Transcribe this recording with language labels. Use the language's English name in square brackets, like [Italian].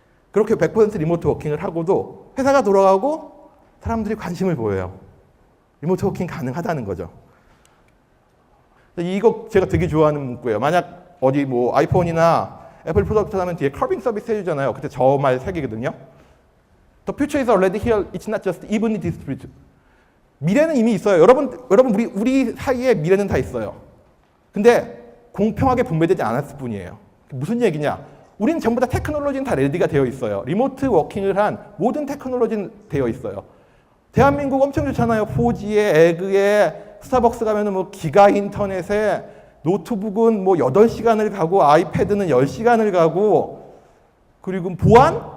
[Korean] 그렇게 100% 리모트 워킹을 하고도 회사가 돌아가고 사람들이 관심을 보여요. 리모트 워킹 가능하다는 거죠. 이거 제가 되게 좋아하는 문구예요. 만약 어디 뭐 아이폰이나 애플 프로덕트 하면 뒤에 커빙 서비스 해주잖아요. 그때 저 말 세 개거든요. [English] The future is already here. It's not just evenly distributed. [Korean] 미래는 이미 있어요. 여러분 우리 사이에 미래는 다 있어요. 근데 공평하게 분배되지 않았을 뿐이에요. 무슨 얘기냐? 우리는 전부 다 테크놀로지는 다 레디가 되어 있어요. 리모트 워킹을 한 모든 테크놀로지는 되어 있어요. 대한민국 엄청 좋잖아요. 4G에, 에그에, 스타벅스 가면은 뭐 기가 인터넷에 노트북은 뭐 8시간을 가고 아이패드는 10시간을 가고 그리고 보안?